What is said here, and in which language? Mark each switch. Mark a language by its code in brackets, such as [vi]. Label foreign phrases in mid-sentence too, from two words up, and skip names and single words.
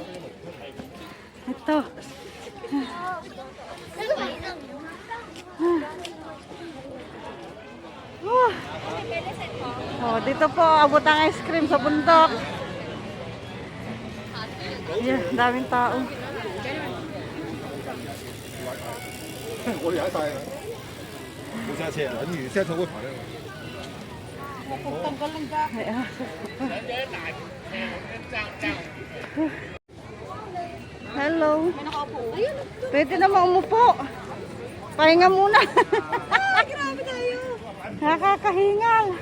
[tl] Ito. Oh, dito po, abot ang ice cream sa bundok. Yeah, daming tao. [yue] 我踩晒啦，冇揸車啊，等完車坐會排咧。 [en] Hello. [tl] Pwede naman umupo. Pahinga muna. Grabe tayo. Nakakahingal.